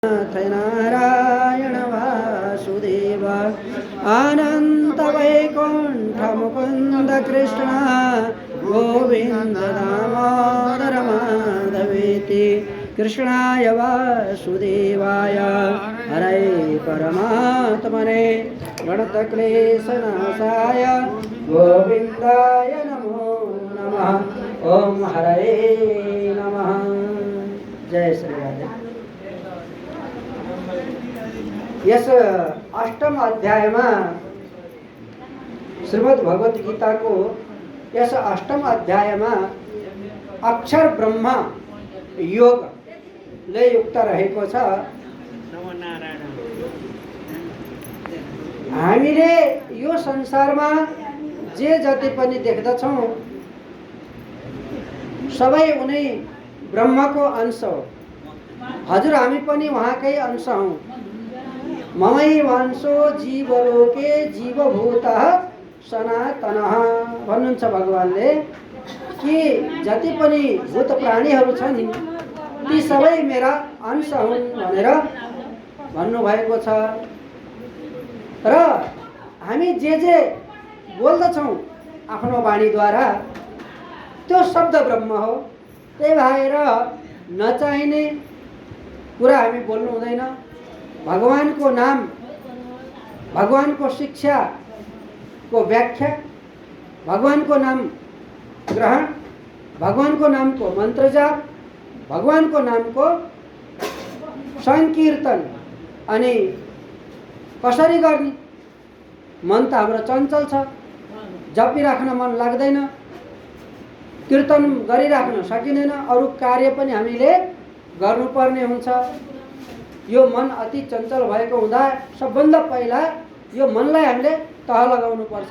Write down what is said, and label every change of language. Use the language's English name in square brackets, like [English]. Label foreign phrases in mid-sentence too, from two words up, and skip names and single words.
[Sanskrit] नारायण वासुदेव अनंत वैकुंठ मुकुंद कृष्ण गोविंद दामोदर माधवेति कृष्णाय वासुदेवाय हरे परमात्मने गणतक्लेशनाशाय गोविंदाय नमो नमः। ओम हरे नमः। जय श्री राधे। [Nepali] यस अष्टम अध्याय में श्रीमद् भगवत गीता को यस अष्टम अध्याय में अक्षर ब्रह्म योग ले युक्त रहेको छ। हामीले यो संसारमा जे जति पनि देख्दछौँ सबै उनै ब्रह्मको अंश हो। हजुर हामी पनि उहाँकै अंश हौँ। [Sanskrit] ममै वंशो जीवलोके जीवभूतः सनातनः [Nepali] भन्नुहुन्छ भगवानले कि जति पनि भूत प्राणीहरू छन् ती सबै मेरा अंश हुन् भनेर भन्नुभएको छ। र हामी जे बोल्दछौँ आफ्नो वाणीद्वारा त्यो शब्द ब्रह्म हो। त्यही भएर नचाहिने कुरा हामी बोल्नु हुँदैन। भगवान को नाम, भगवान को शिक्षा को व्याख्या, भगवान को नाम ग्रहण, भगवान को नाम को मंत्र जाप, भगवान को नाम को संकीर्तन अनि कसरी गर्ने। मन त हाम्रो चञ्चल छ, जपिराख्न मन लाग्दैन, कीर्तन गरिराख्न सकिँदैन, अरू कार्य पनि हामीले गर्नुपर्ने हुन्छ। यो मन अति चञ्चल भएको हुँदा सबभन्दा पहिला यो मनलाई हामीले तह लगाउनु पर्छ।